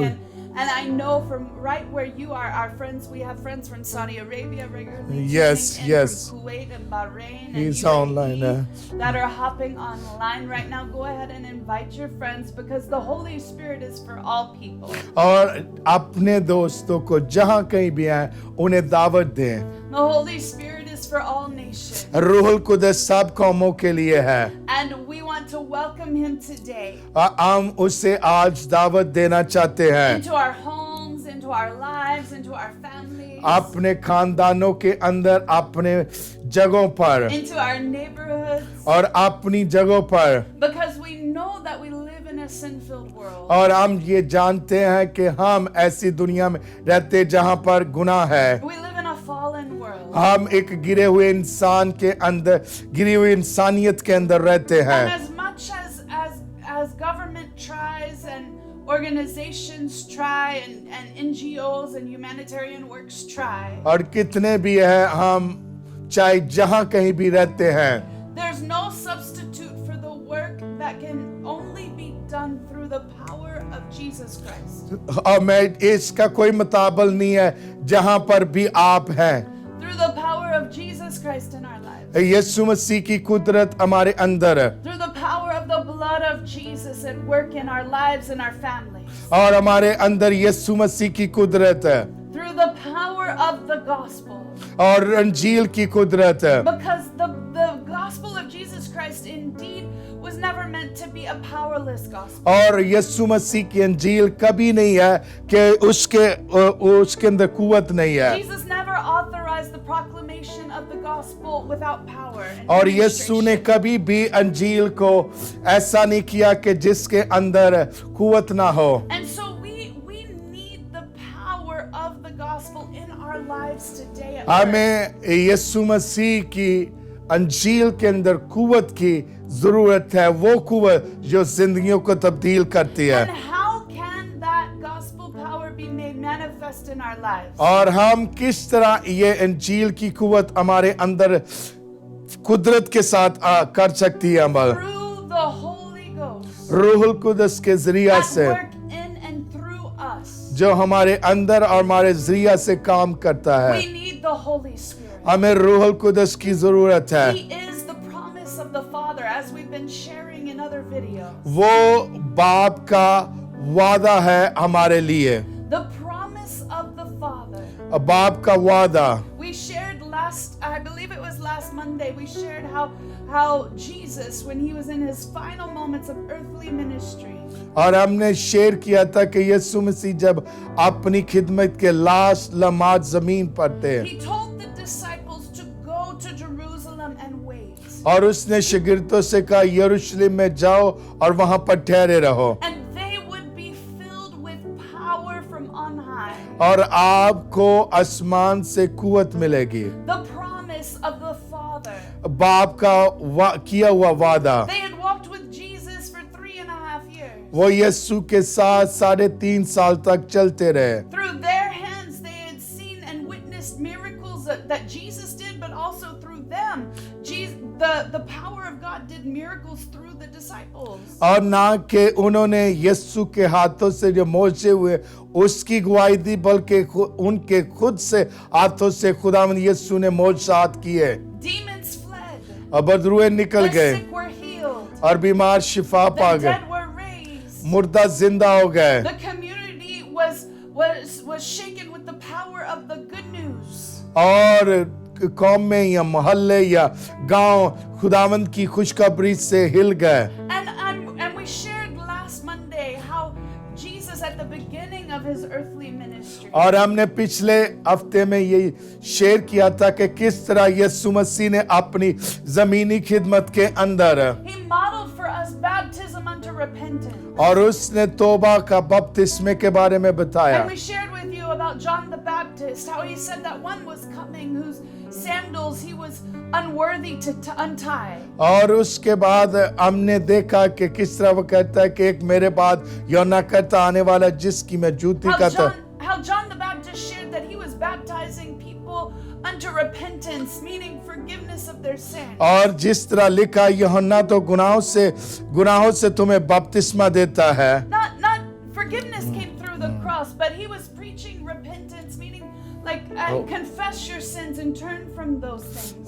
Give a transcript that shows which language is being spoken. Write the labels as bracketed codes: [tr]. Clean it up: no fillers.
[en] watching. And I know from right where you are, our friends, we have friends from Saudi Arabia regularly. Yes, tuning in, yes. From Kuwait and Bahrain. He's and UAE online, that are hopping online right now. Go ahead and invite your friends because the Holy Spirit is for all people. [hi] और अपने दोस्तों को जहाँ कहीं भी आए उन्हें दावत दें. [en] The Holy Spirit is for all nations. [hi] रूहुल कुदस सब कौमों के लिए है. [en] And we want to welcome him today [hi] हम उसे आज दावत देना चाहते हैं. [en] into our homes, into our lives, into our families, [hi] अपने खानदानों के अंदर, अपने जगहों पर [en] into our neighborhoods, [hi] और अपनी जगहों पर. [en] because we know that we live in a sin-filled world. [hi] और हम ये जानते हैं कि हम ऐसी दुनिया में रहते जहाँ पर गुनाह है. [en] We live in a fallen world. [hi] हम एक गिरे हुए इंसान के अंदर, गिरी हुई इंसानियत के अंदर रहते [en] And [hi] हैं. [en] as much as government tries and organizations try and NGOs and humanitarian works try, [hi] और कितने भी हैं हम, चाहे जहाँ कहीं भी रहते हैं, [en] there's no substitute for the work that can only be done through the power of Jesus Christ. [hi] और मैं इसका कोई मुताबिल नहीं है जहाँ पर भी आप हैं. [en] Through the power of Jesus Christ in our lives. [hi] यीशु मसीह की कुदरत हमारे अंदर है [en] Through the power of the blood of Jesus at work in our lives and our families. [hi] और हमारे अंदर यीशु मसीह की कुदरत है [en] Through the power of the gospel. [hi] और अंजील की कुदरत है. [en] Because the gospel of Jesus Christ indeed was never meant to be a powerless gospel. [hi] और यीशु मसीह की अंजील कभी नहीं है कि उसके अंदर कुवत नहीं है. [en] Jesus never authorized the proclamation of the gospel without power. and [hi] और यीशु ने [en] demonstration. [hi] कभी भी अंजील को ऐसा नहीं किया कि जिसके अंदर कुवत ना हो. [en] And so we need the power of the gospel in our lives today at work. [hi] हमें यीशु मसीह की अंजील के अंदर कुवत की जरूरत है. वो कुवत जो जिंदगियों को तब्दील करती है. [en] And how can that gospel power be made manifest in our lives? [hi] और हम किस तरह ये अंजील की कुवत हमारे अंदर कुदरत के साथ कर सकती है अमल. [en] Through the Holy Ghost [hi] रूहुल कुदस के जरिया [en] at [hi] से [en] work in and through us. [hi] जो हमारे अंदर और हमारे जरिया से काम करता है. [en] We need the Holy Spirit. [hi] हमें रूहुल कुदस की जरूरत है. [en] He is the promise of the Father, as we've been sharing in other videos. [hi] वो बाप का वादा है हमारे लिए. [en] The promise of the Father. [hi] बाप का वादा. [en] We shared I believe it was last Monday, we shared how Jesus, when he was in his final moments of earthly ministry, [hi] और हमने शेयर किया था कि यीशु मसीह जब अपनी खिदमत के लास्ट लम्हात जमीन पर थे [en] he told the disciples to go to Jerusalem and wait. [hi] और उसने शागिर्दों से कहा यरूशलेम में जाओ और वहां पर ठहरे रहो [en] And they would be filled with power from on high. [hi] और आपको आसमान से कुवत मिलेगी. [en] The promise of the Father. [hi] बाप का किया हुआ वादा. [en] They had walked with Jesus for 3.5 years. [hi] वो यीशु के साथ 3.5 साल तक चलते रहे. [en] Through their hands, they had seen and witnessed miracles that Jesus did, but also through them, the power of God did miracles through the disciples. [hi] और ना कि उन्होंने यीशु के हाथों से जो मोजे हुए उसकी गवाही दी, बल्कि उनके खुद से हाथों से खुदावंद यीशु ने मोजज़ात किए. [en] Demons fled. [hi] और बदरुए निकल [en] The [hi] गए [en] sick were healed. [hi] और बीमार शिफा पा [en] The [hi] गए. [en] dead were raised. [hi] मुर्दा जिंदा हो गए. [en] The community was shaken with the power of the good news. [hi] और कौम में या मोहल्ले या गांव खुदावंद की खुशखबरी से हिल गए. [en] And we shared last Monday how Jesus at the beginning of his earthly ministry, [hi] और हमने पिछले हफ्ते में ये शेयर किया था कि किस तरह यीशु मसीह ने अपनी जमीनी खिदमत के अंदर [en] he modeled for us baptism unto repentance. [hi] और उसने तौबा का बपतिस्मे के बारे में बताया. [en] And we shared with you about John the Baptist, how he said that one was coming whose sandals he was unworthy to untie. [hi] और उसके बाद हमने देखा कि किस तरह वो कहता है कि एक मेरे बाद यूहन्ना कहता आने वाला जिसकी मैं जूती का [en] How John the Baptist shared that he was baptized unto repentance, meaning forgiveness of their sin. [hi] और जिस तरह लिखा यूहन्ना तो गुनाहों से तुम्हें बपतिस्मा देता है। [en] Not forgiveness came through the cross, but he was preaching repentance, meaning like confess your sins and turn from those things.